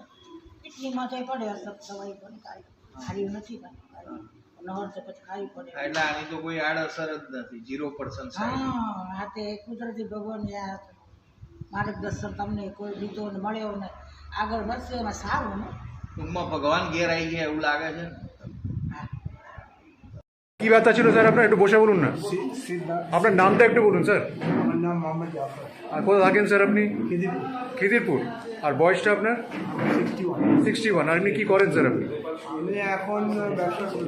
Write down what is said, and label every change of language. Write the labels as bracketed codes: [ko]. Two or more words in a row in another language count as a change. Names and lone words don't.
[gu] કિડની માથે પડે અસર, દવાઈ પણ ખાવી નથી, નહર તો પછી ખાવી પડે. એટલે આની તો કોઈ આડઅસર જ નથી, 0%. હા, આ તે કુદરતી ભગવાન માર્ગદર્શન તમને કોઈ દીધો ને મળ્યો ને આગળ વધશે એમાં સારું ને. ટૂંકમાં ભગવાન ঘের આવી ગયા એવું લાગે છે। [bn] কি ব্যথা ছিল স্যার আপনার? একটু বসে বলুন না। আপনার নামটা একটু বলুন স্যার। আমার নাম মোহাম্মদ জাফর। আর কোথায় থাকেন স্যার আপনি? খিদিরপুর। খিদিরপুর। আর বয়সটা আপনার? 61। আর আপনি কি করেন স্যার আপনি? এখন ব্যবসা করি।